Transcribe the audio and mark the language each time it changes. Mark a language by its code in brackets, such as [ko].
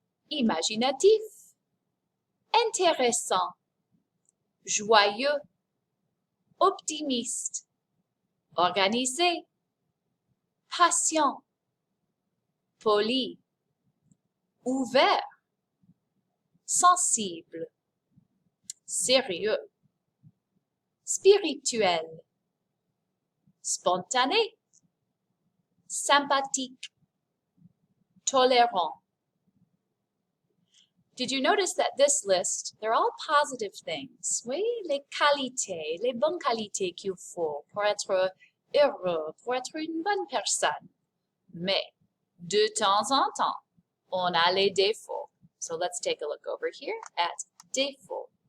[fr] imaginatif, intéressant, joyeux, optimiste, organisé, patient, poli, ouvert, sensible, sérieux, spirituel, spontané, sympathique, tolérant. [en] Did you notice that this list, they're all positive things? [fr] Oui, les qualités, les bonnes qualités qu'il faut pour être heureux, pour être une bonne personne. Mais, de temps en temps, on a les défauts. [en] So let's take a look over here at défauts.